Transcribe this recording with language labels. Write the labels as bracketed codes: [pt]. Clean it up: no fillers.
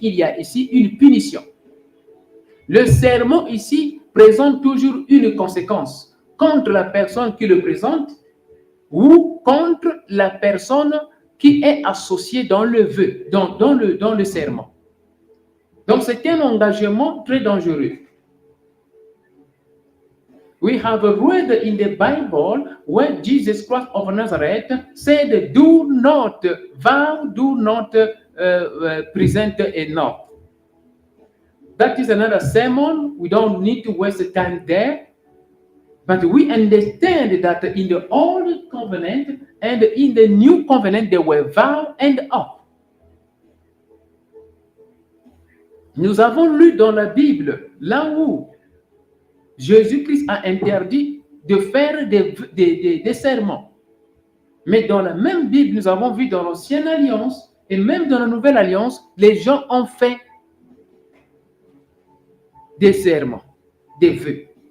[fr] Il y a ici une punition. Le serment ici présente toujours une conséquence contre la personne qui le présente ou contre la personne qui est associée dans le vœu, dans le serment. Donc, c'est un engagement très dangereux. [en] We have read in the Bible when Jesus Christ of Nazareth said, do not vow, do not present enough. That is another sermon. We don't need to waste time there. But we understand that in the Old Covenant and in the New Covenant, there were vow and oath. [fr] Nous avons lu dans la Bible, là où Jésus-Christ a interdit de faire des serments. Mais dans la même Bible, nous avons vu dans l'Ancienne Alliance et même dans la Nouvelle Alliance, les gens ont fait des serments, des vœux.